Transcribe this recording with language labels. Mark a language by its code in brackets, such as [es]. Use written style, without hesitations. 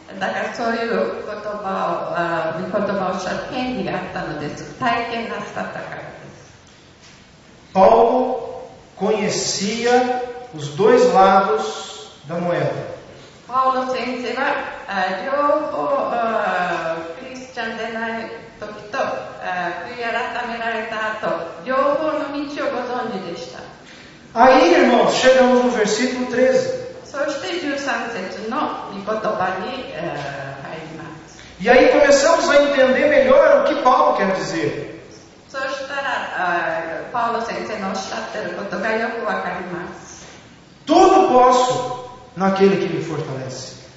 [ja] だからそういう御言葉をおっしゃる権利があったのです。体験なさったからです。 [pt] Paulo conhecia os dois lados da moeda. [ja] パウロ先生は両方クリスチャンでない時と悔い改められた後両方の道をご存知でした。 [pt] Aí, irmãos, chegamos no versículo 13. [ja] そして13節の御言葉に入ります。 [pt] E aí começamos a entender melhor o que Paulo quer dizer. [ja] そしたらパウロ先生のおっしゃっていることがよくわかります。 [pt] Tudo posso naquele que me fortalece.